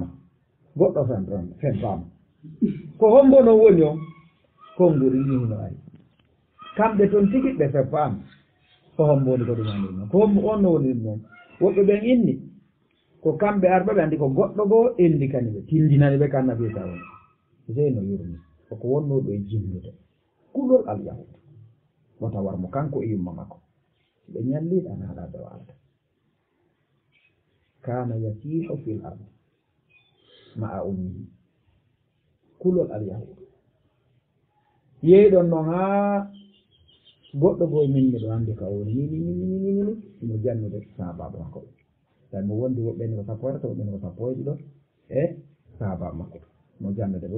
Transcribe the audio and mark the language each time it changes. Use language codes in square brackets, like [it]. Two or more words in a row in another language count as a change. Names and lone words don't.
[ff] goɗɗo fempama ko hombo noon woni o konnguri ɗino ari kamɓe toon tigi ɓe feppama ko hombo woni ko ɗum andi noon ko hombo on no woni ɗum noon woɓɓe ɓen inni ko kamɓe arɓe ɓe andi ko goɗɗo goo endikani ɓe tindinani ɓe ko annabi isa woni seyno yurmi koko wonno ɗo e jimlude kulol alyahud wota warmo kanko e yumma makko ɓe ñalliɗa naɗa ɓe walata [ar] كان يسيح في الأرض مع أمه [ff] kulol alyahud yeyɗon noon ha goɗɗo goo minni ɗo andi ka woni ni mo jannude sababu makko tawi mo wondi woɓɓeni ko sappo to woɓɓeni ko sappo e ɗiɗo e sababu makko mo jannude ɓe